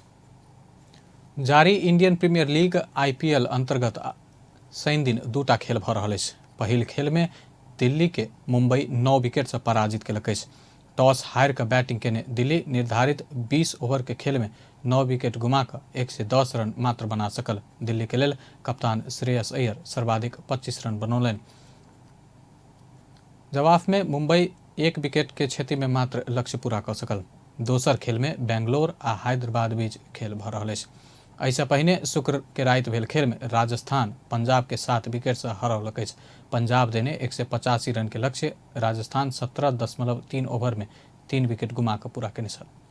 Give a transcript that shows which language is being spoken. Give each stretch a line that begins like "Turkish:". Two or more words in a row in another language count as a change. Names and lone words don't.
Maithili: जारी इंडियन प्रीमियर लीग IPL अंतर्गत शनि दिन 2टा खेल भऽ रहल अछि। पहिल खेल में दिल्ली के मुंबई 9 विकेट से पराजित केलक अछि। टॉस हारि कऽ बैटिंग केने दिल्ली निर्धारित 20 ओवर के खेल में 9 विकेट गुमा कऽ 110 रन मात्र बना सकल। दिल्ली के लेल कप्तान श्रेयस अय्यर सर्वाधिक 25 रन बनौलनि। जवाब में मुंबई 1 विकेट के क्षति में मात्र लक्ष्य पूरा कर सकल। दोसर खेल में बेंगलोर आ हैदराबाद बीच खेल भ रहल अछि। ऐसा पहिने शुक्र के राति भेल खेल में राजस्थान पंजाब के 7 विकेट से हरौलक अछि। पंजाब देने 185 रन के लक्ष्य राजस्थान 17.3 ओवर में 3 विकेट गुमा कर पूरा केने छल।